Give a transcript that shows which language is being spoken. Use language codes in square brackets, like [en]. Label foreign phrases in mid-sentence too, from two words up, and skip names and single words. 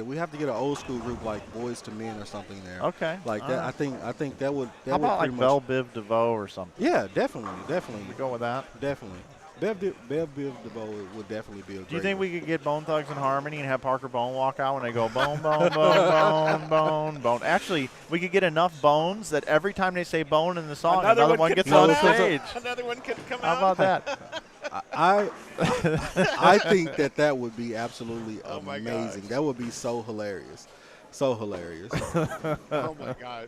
[en] We have to get an old school group like Boys to Men or something there. Okay. Like that. Right. I think that would. How about like Belle Biv DeVoe or something? Yeah, definitely. We go with that. Definitely. Bev Biv DeVoe would definitely be a great. Do you think we could get Bone Thugs and Harmony and have Parker Bone walk out when they go bone, bone, bone, bone, bone, bone? Actually, we could get enough bones that every time they say bone in the song, another one gets on stage. Another one could come out. How about that? I think that would be absolutely amazing. Gosh. That would be so hilarious. So hilarious. Oh, my God.